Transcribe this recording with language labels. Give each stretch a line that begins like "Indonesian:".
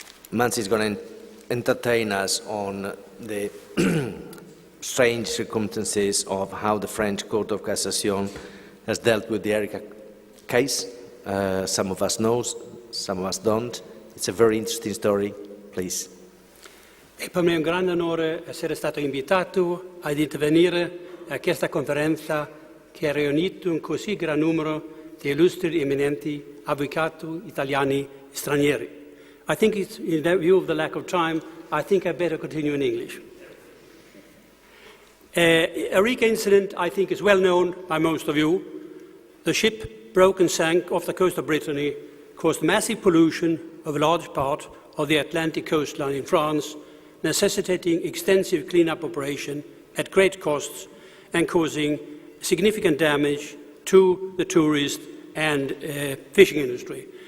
English: Mans is going to entertain us on the strange circumstances of how the French Court of Cassation has dealt with the Erika case. Some of us know, some of us don't. It's a very interesting story. Please.
Italian: È per me un grande onore essere stato invitato ad intervenire a questa conferenza che ha riunito un così gran numero di illustri e eminenti avvocati italiani e stranieri.
English: I think it's, in view of the lack of time, I think I better continue in English. Erika incident, I think, is well known by most of you. The ship broke and sank off the coast of Brittany, caused massive pollution of a large part of the Atlantic coastline in France, necessitating extensive cleanup operation at great costs and causing significant damage to the tourist and fishing industry.